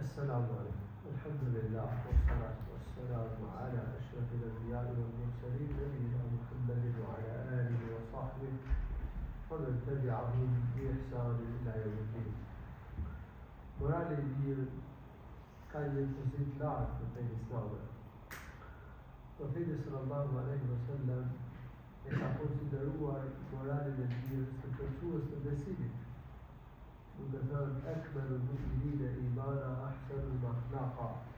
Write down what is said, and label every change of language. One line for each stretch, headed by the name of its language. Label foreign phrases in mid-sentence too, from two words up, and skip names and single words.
Arabic: السلام عليكم. الحمد لله والصلاة والسلام على أشرف الأنبياء والمرسلين نبينا محمد وعلى آله وصحبه ومن تبعهم بإحسان إلى يوم الدين.
Albanian: Morali I mirë ka një pozit lartë në fenë islame. Profeti
Arabic: صلى الله عليه وسلم
Albanian: e ka konsideruar moralin e mirë së përcues të besimit. Duke thënë
Arabic: أكمل المؤمنين إيمانا أحسنهم أخلاقا.